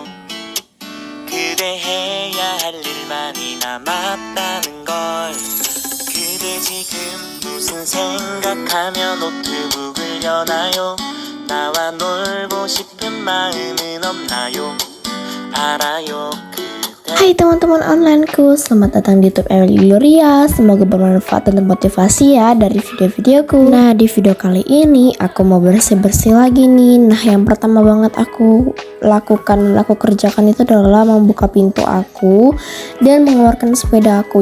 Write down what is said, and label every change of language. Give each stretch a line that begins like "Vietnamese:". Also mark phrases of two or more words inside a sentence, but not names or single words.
Korean: 그대 해야 할 일만이 남았다는 걸. 그대 지금 무슨 생각하며 노트북을 여나요? 나와 놀고 싶은 마음은 없나요? 알아요.
Indonesian: Hai teman-teman onlineku, selamat datang di YouTube Emily Gloria. Semoga bermanfaat dan motivasi ya dari video-videoku. Nah, di video kali ini aku mau bersih-bersih lagi nih. Nah, yang pertama banget aku kerjakan itu adalah membuka pintu aku dan mengeluarkan sepeda aku.